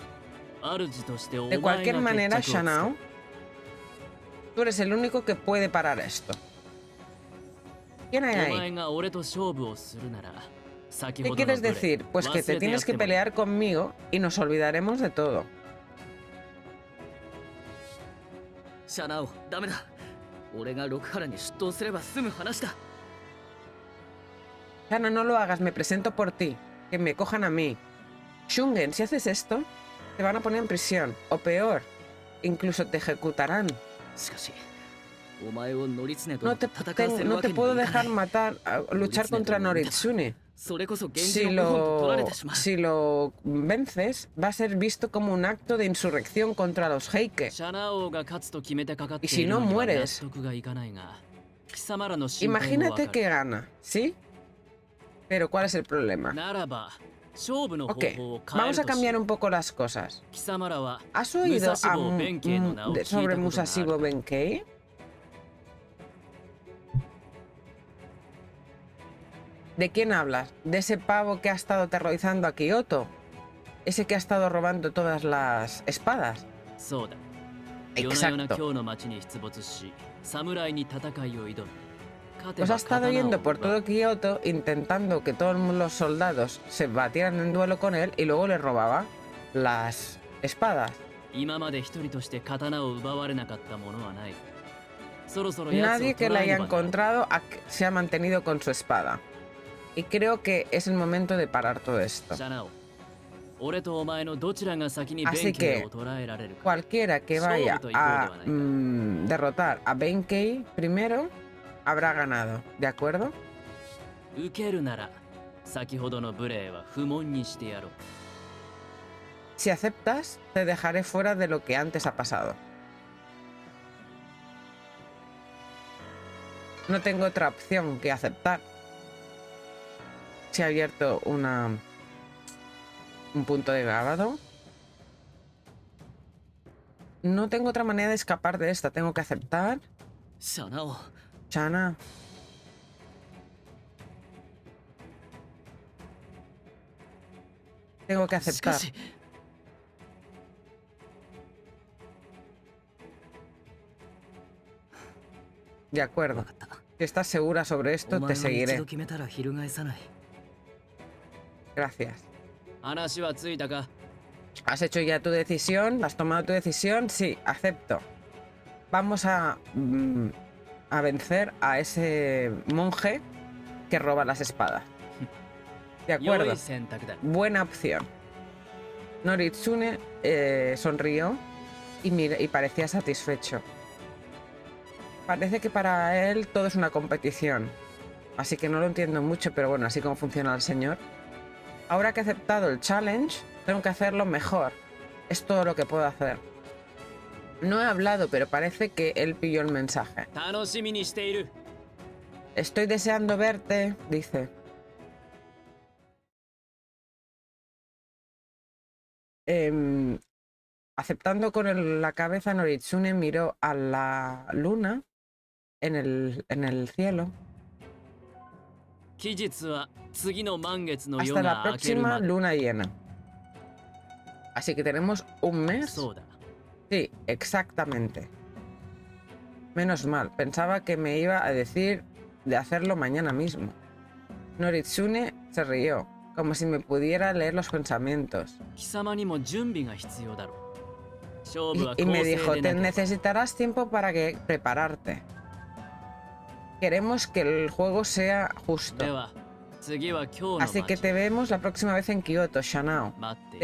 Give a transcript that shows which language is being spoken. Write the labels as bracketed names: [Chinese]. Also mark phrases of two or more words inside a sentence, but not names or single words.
[Spanish] De cualquier manera, Shanao, tú eres el único que puede parar esto. ¿Quién hay ahí? ¿Qué quieres decir? Pues que te tienes que pelear conmigo y nos olvidaremos de todo. [Japanese] シャナオ、ダメだ。俺が六原に出頭すれば済む話だ。 [Spanish] Shana, no lo hagas, me presento por ti. Que me cojan a mí. Shungen, si haces esto, te van a poner en prisión. O peor, incluso te ejecutarán. [Japanese] しかし、お前をノリツネと [Spanish] No [Japanese] 戦 [Spanish] te, [Japanese] わせる [Spanish] no [Japanese] わ [Spanish] te [Japanese] けにも [Spanish] puedo [Japanese] いかな [Spanish] dejar [Japanese] い。 [Spanish] matar, luchar contra Noritsune. [Japanese] それこそ現 [Spanish] Si [Japanese] 実の謀反と取られてしまう。 [Spanish] lo vences, va a ser visto como un acto de insurrección contra los Heike. [Japanese] シャナオが勝つと決めてかかってい [Spanish] Y si [Japanese] る [Spanish] no [Japanese] のには納 [Spanish] mueres, [Japanese] 得がいかないが、貴様らの心配もわか [Spanish] imagínate [Japanese] る。 [Spanish] que gana, ¿sí? Pero ¿cuál es el problema? [Japanese] ならば、勝負の方 [Spanish] Ok, [Japanese] 法を変え [Spanish] vamos [Japanese] る [Spanish] a [Japanese] とし [Spanish] cambiar un poco las cosas. [Japanese] 貴様らは [Spanish] ¿Has oído [Japanese] 武蔵弁慶の名を [Spanish] sobre [Japanese] 聞いたこと [Spanish] Musashi [Japanese] がある. [Spanish] Benkei? ¿De quién hablas? ¿De ese pavo que ha estado aterrorizando a Kyoto? ¿Ese que ha estado robando todas las espadas? [Japanese] そうだ。夜な夜な [Spanish] Exacto. [Japanese] 今日の町に出没し、侍に戦いを挑む。勝て [Spanish] Pues [Japanese] ば [Spanish] ha estado [Japanese] 刀を [Spanish] yendo por [Japanese] 奪う [Spanish] todo Kyoto intentando que todos los soldados se batieran en duelo con él y luego le robaba las espadas. [Japanese] 今まで一人として刀を奪われなかったものはない。そろそろ奴を [Spanish] Nadie que [Japanese] 捕 [Spanish] la [Japanese] らえ [Spanish] haya [Japanese] ねばならん。 [Spanish] encontrado se ha mantenido con su espada. Y creo que es el momento de parar todo esto. [Japanese] シャナオ、俺とお前のどちらが先に [Spanish] Así [Japanese] 弁慶 [Spanish] que [Japanese] を捕らえられるか。 [Spanish] cualquiera que vaya a derrotar a Benkei primero habrá ganado, ¿de acuerdo? [Japanese] 受けるなら、先ほどの無礼は不問にしてやろう。 [Spanish] Si aceptas, te dejaré fuera de lo que antes ha pasado. No tengo otra opción que aceptar. Se ha abierto un punto de grabado. No tengo otra manera de escapar de esta. Tengo que aceptar. [Japanese] シャナオ [Spanish] Shana. Tengo que [Japanese] しか [Spanish] aceptar. [Japanese] し [Spanish] De acuerdo. [Japanese] 分かった [Spanish] Si estás segura sobre [Japanese] お [Spanish] esto, [Japanese] 前 [Spanish] te [Japanese] は一 [Spanish] seguiré. [Japanese] 度決めたら翻さない [Spanish] Gracias. [Japanese] 話はついたか [Spanish] ¿Has hecho ya tu decisión? ¿Has tomado tu decisión? Sí, acepto. Vamos a vencer a ese monje que roba las espadas. De [Japanese] 良 [Spanish] acuerdo. [Japanese] い選択だ [Spanish] Buena opción. Noritsune sonrió y parecía satisfecho. Parece que para él todo es una competición. Así que no lo entiendo mucho, pero bueno, así como funciona el señor. Ahora que he aceptado el challenge, tengo que hacerlo mejor. Es todo lo que puedo hacer. No he hablado, pero parece que él pilló el mensaje. [Japanese] 楽しみにしている [Spanish] Estoy deseando verte, dice. Aceptando con la cabeza, Noritsune miró a la luna en el cielo. [Japanese] 期日は次の満月の [Spanish] Hasta [Japanese] 夜 [Spanish] la [Japanese] が明ける [Spanish] próxima [Japanese] まで [Spanish] luna llena. Así que tenemos un mes. [Japanese] そうだ [Spanish] Sí, exactamente. Menos mal, pensaba que me iba a decir de hacerlo mañana mismo. Noritsune se rió, como si me pudiera leer los pensamientos. [Japanese] 貴様にも準備が必要だろう勝負は [Spanish] Y [Japanese] 公 [Spanish] me [Japanese] 正 [Spanish] dijo, [Japanese] で [Spanish] te [Japanese] なければ [Spanish] necesitarás tiempo para prepararte. Queremos que el juego sea [Japanese] で [Spanish] justo. [Japanese] は次は今日の [Spanish] Así que [Japanese] 街 [Spanish] te vemos la próxima vez en Kioto, Shanao. [Japanese] 待ってい